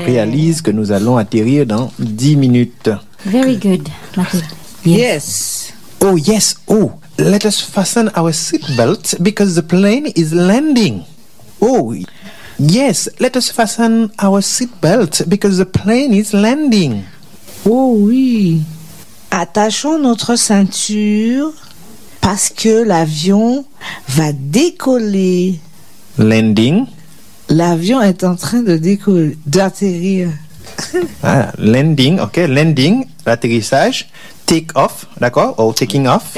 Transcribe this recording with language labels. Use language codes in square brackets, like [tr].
[fr] je réalise que nous allons atterrir dans 10 minutes. [en] Very good. Yes. Oh, yes. Oh, let us fasten our seatbelt because the plane is landing. Oh, yes. Let us fasten our seatbelt because the plane is landing. [fr] Oh, oui. Attachons notre ceinture parce que l'avion va décoller. [en] Landing. [fr] L'avion est en train de décoller, d'atterrir. Ah, landing, ok. Landing, l'atterrissage. Take off, d'accord. Ou taking off.